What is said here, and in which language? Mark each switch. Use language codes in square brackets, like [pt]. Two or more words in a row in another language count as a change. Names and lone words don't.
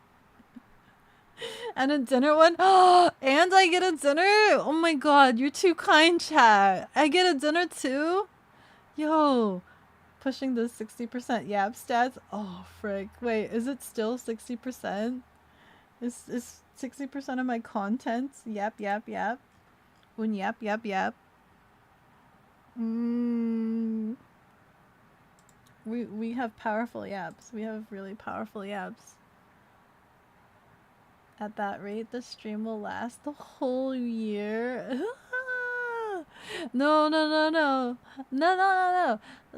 [en] And a dinner one. Oh, and I get a dinner? Oh my god, you're too kind, chat. I get a dinner too? Yo. Pushing the 60% yap stats. Oh, frick. Wait, is it still 60%? Is 60% of my content yap yap yap? Un yap yap yap. We have powerful yaps. We have really powerful yaps. At that rate, the stream will last the whole year. No, no, no, no. No, no, no, no.